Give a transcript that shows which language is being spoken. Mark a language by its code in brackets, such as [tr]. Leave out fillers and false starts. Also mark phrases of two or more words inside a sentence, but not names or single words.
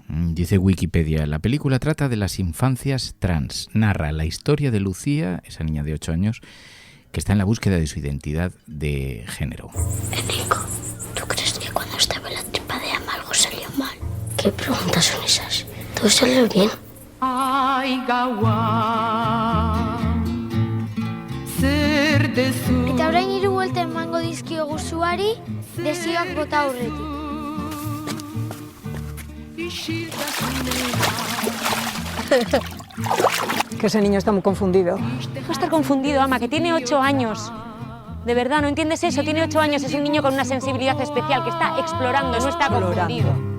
[es] Dice Wikipedia, la película trata de las infancias trans, narra la historia de Lucía, esa niña de 8 años, que está en la búsqueda de su identidad de género. Nico, ¿tú crees que cuando estaba en la tripa de Ama algo salió mal? ¿Qué preguntas son esas? ¿Todo salió bien? [eu] Eta orain 3 buelta emango dizkiogu zuari, desioak bota aurretik. [es] Que ese niño está muy confundido. Deja de estar confundido, Ama, que tiene 8 años. De verdad, ¿no entiendes eso? Tiene 8 años, es un niño con una sensibilidad especial que está explorando, no está confundido.